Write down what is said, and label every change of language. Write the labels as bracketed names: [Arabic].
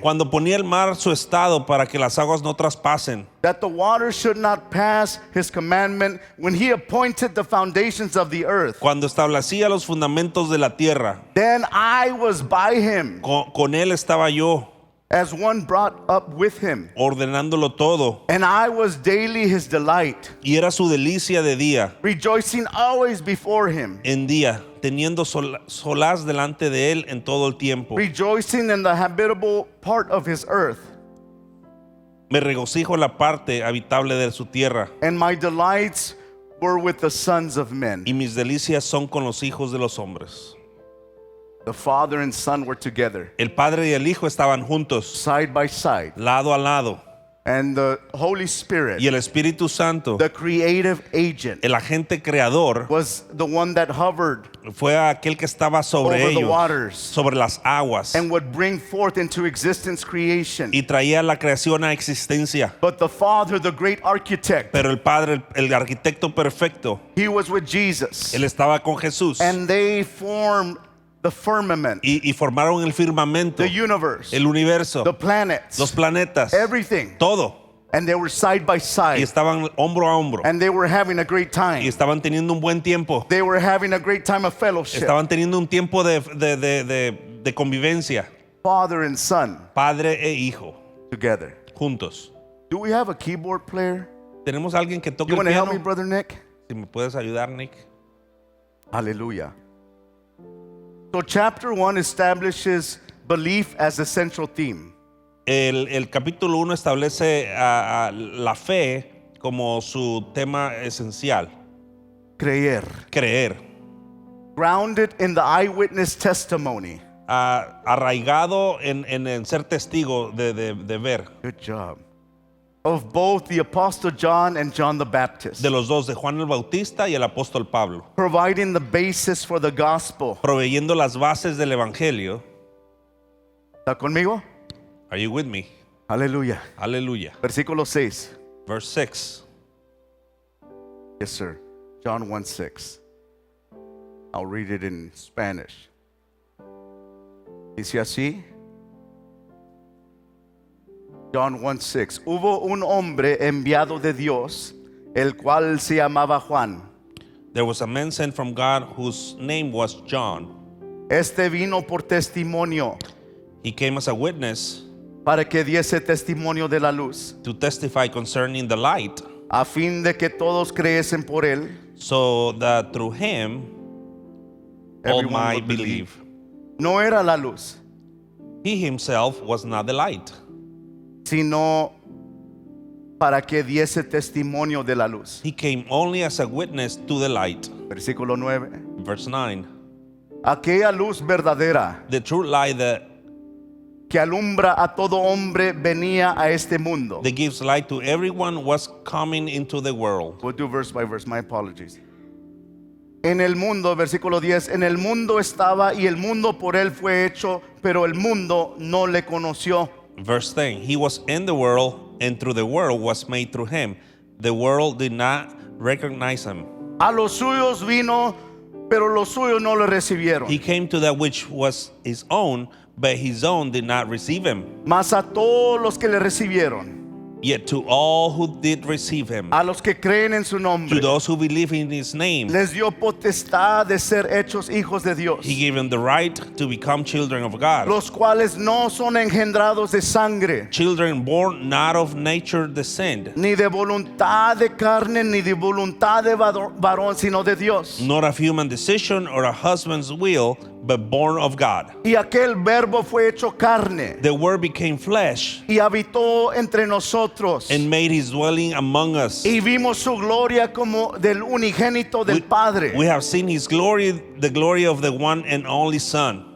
[Spanish] cuando ponía el mar su estado para que las aguas no traspasen, [English] that the waters should not pass his commandment, when he appointed the foundations of the earth, [Spanish] cuando establecía los fundamentos de la tierra, [English] then I was by him, [Spanish] con él estaba yo, [English] as one brought up with him, [Spanish] ordenándolo todo, [English] and I was daily his delight, [Spanish] y era su delicia de día [English] rejoicing always before him, [Spanish] en día, teniendo solaz delante de él en todo el tiempo. [English] rejoicing in the habitable part of his earth, [Spanish] Me regocijo en la parte habitable de su tierra, [English] and my delights were with the sons of men. [Spanish] y mis delicias son con los hijos de los hombres. [English] The Father and Son were together, [Spanish] El Padre y el Hijo estaban juntos, [English] side by side, [Spanish] lado a lado, [English] and the Holy Spirit, [Spanish] y el Espíritu Santo, [English] the creative agent, [Spanish] el agente creador, [English] was the one that hovered [Spanish] fue aquel que estaba sobre [English] over the [Spanish] ellos, [English] waters [Spanish] sobre las aguas, [English] and would bring forth into existence creation. [Spanish] y traía la creación a existencia. [English] But the Father, the great architect, [Spanish] Pero el Padre, el arquitecto perfecto, [English] he was with Jesus, [Spanish] él estaba con Jesús, [English] and they formed the firmament, [Spanish] y formaron el firmamento, [English] the universe, [Spanish] el universo, [English] the planets, [Spanish] los planetas, [English] everything. [Spanish] todo. [English] And they were side by [Spanish] y [English] side. [Spanish] estaban hombro a hombro [English] And they were having a great [Spanish] y [English] time. [Spanish] estaban teniendo un buen tiempo. [English] They were having a great time of fellowship. [Spanish] Estaban teniendo un tiempo de convivencia, [English] Father and son [Spanish] padre e hijo, [English] together. [Spanish] juntos. [English] Do we have a keyboard player? [Spanish] ¿Tenemos alguien que toque [English] You [Spanish] el [English] want to help me, [Spanish] piano? [English] Brother Nick? [Spanish] Si me puedes ayudar, Nick. Hallelujah. [English] So chapter 1 establishes belief as the central theme. [Spanish] El capítulo 1 establece a la fe como su tema esencial, Creer. creer, [English] Grounded in the eyewitness testimony. [Spanish] arraigado en ser testigo de ver, [English] Good job. Of both the Apostle John and John the Baptist. [Spanish] de los dos, de Juan el Bautista y el apóstol Pablo, [English] Providing the basis for the gospel. [Spanish] proveyendo las bases del evangelio. ¿Está conmigo? [English] Are you with me? [Spanish] Aleluya. Aleluya. Versículo 6. [English] Verse 6. Yes, sir. John 1:6. I'll read it in Spanish. [Spanish] Dice así. [English] John 1:6. [Spanish] Hubo un hombre enviado de Dios, el cual se llamaba Juan. [English] There was a man sent from God whose name was John. [Spanish] Este vino por testimonio, [English] He came as a witness [Spanish] para que diese testimonio de la luz, [English] to testify concerning the light, [Spanish] a fin de que todos creyesen por él. [English] so that through him all Everyone might would believe. believe. [Spanish] No era la luz, [English] He himself was not the light, [Spanish] sino para que diese testimonio de la luz. [English] he came only as a witness to the light. [Spanish] Versículo 9. [English] Verse 9. [Spanish] Aquella luz verdadera [English] The true light [Spanish] que alumbra a todo hombre venía a este mundo. [English] that gives light to everyone was coming into the world. We'll do verse by verse, my apologies. [Spanish] En el mundo, versículo 10, en el mundo estaba y el mundo por él fue hecho, pero el mundo no le conoció. [English] Verse 10. He was in the world, and through the world was made through him. The world did not recognize him. [Spanish] A los suyos vino, pero los suyos no le recibieron. [English] He came to that which was his own, but his own did not receive him. [Spanish] Mas a todos los que le recibieron, [English] Yet to all who did receive him, [Spanish] a los que creen en su [English] to [Spanish] nombre, [English] those who believe in his name, [Spanish] les dio potestad de ser hechos hijos de Dios, [English] he gave them the right to become children of God. [Spanish] los cuales no son engendrados de sangre, [English] Children born not of nature descend, [Spanish] ni de voluntad de carne, ni de voluntad de varón, sino de Dios. [English] not of human decision or a husband's will, but born of God. [Spanish] Y aquel verbo fue hecho carne [English] The word became flesh [Spanish] y habitó entre nosotros. [English] and made his dwelling among us. [Spanish] Y vimos su gloria como del unigénito del Padre, [English] We have seen his glory, the glory of the one and only Son,